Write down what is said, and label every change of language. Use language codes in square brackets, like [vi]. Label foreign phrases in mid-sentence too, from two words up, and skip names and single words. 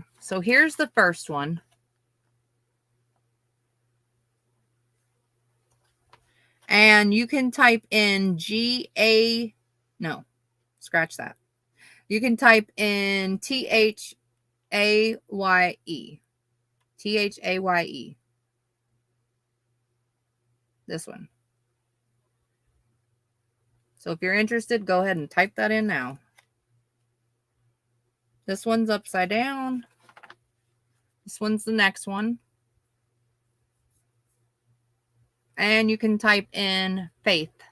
[en] So here's the first one. And you can type in G-A... No, scratch that. You can type in T-H-A-Y-E. T-H-A-Y-E. This one. So if you're interested, go ahead and type that in now. This one's upside down. This one's the next one. And you can type in Faith.